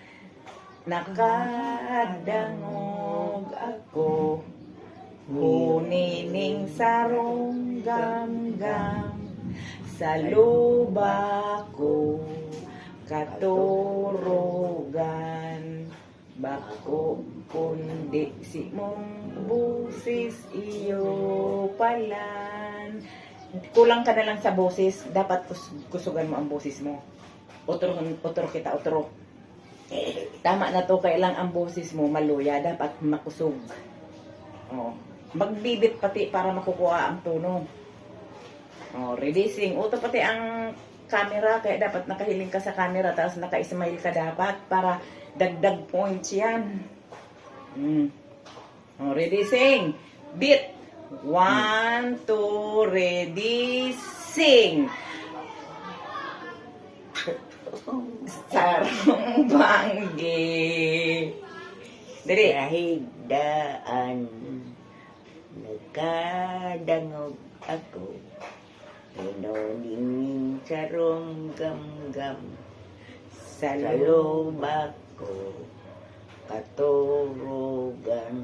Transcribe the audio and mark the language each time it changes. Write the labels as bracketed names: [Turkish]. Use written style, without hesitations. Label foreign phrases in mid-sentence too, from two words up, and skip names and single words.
[Bikol] Nakadangog ako, hunining sarong gamgam, sa luba ko katurugan. Bako kundi si mong busis iyo palan. Kulang ka na lang sa boses. Dapat kusugan mo ang boses mo. Utro kita, utro. Tama na to, kailang ang boses mo maluya. Dapat makusog. Oh. Magbibit pati para makukuha ang tono. Oh, releasing. Uto pati ang camera. Kaya dapat nakahiling ka sa camera. Tapos naka-smile ka dapat para [English] dagdag points [Bikol] yan. [English] Oh, ready, sing. Beat. 1, 2, ready, sing. Sarong Banggi. [Bikol] Dali. Sa higdaan, nagkadangog ako, pinuningin sarong gamgam, sa lubak ko katurugan.